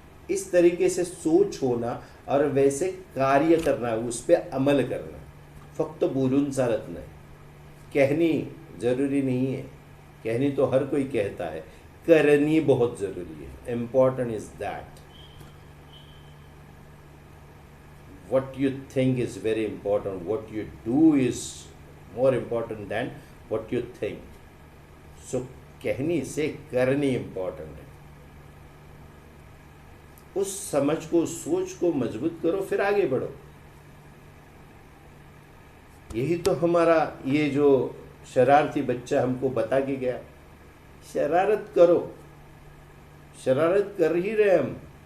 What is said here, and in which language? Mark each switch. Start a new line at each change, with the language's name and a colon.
Hindi: इस तरीके से सोच होना और वैसे कार्य करना, उस पर अमल करना.
Marathi: फक्त बोलून चालत नाही,
Hindi: कहनी जरूरी नहीं है. कहनी तो हर कोई कहता है, करनी बहुत जरूरी है.
English: Important is that. what you think is very important, what you do is more important than what you think.
Hindi: So कहनी से करनी इम्पॉर्टेंट है. उस समझ को, उस सोच को मजबूत करो, फिर आगे बढ़ो. यही तो हमारा ये जो शरारती बच्चा हमको बता के गया, शरारत करो. शरारत कर ही रहे हम,